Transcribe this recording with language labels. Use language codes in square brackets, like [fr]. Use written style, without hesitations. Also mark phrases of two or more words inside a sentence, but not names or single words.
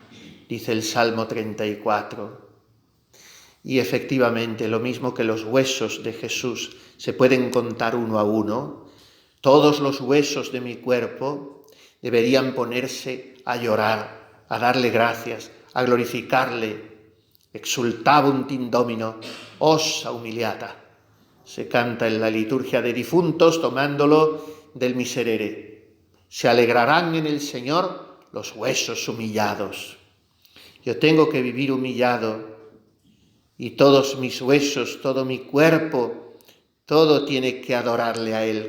[es] Dice el Salmo 34. Y efectivamente, lo mismo que los huesos de Jesús se pueden contar uno a uno, todos los huesos de mi cuerpo deberían ponerse a llorar, a darle gracias, a glorificarle. [la] Exultabunt in Domino, ossa humiliata. [es] Se canta en la liturgia de difuntos tomándolo del Miserere. Se alegrarán en el Señor los huesos humillados. Yo tengo que vivir humillado y todos mis huesos, todo mi cuerpo, todo tiene que adorarle a Él.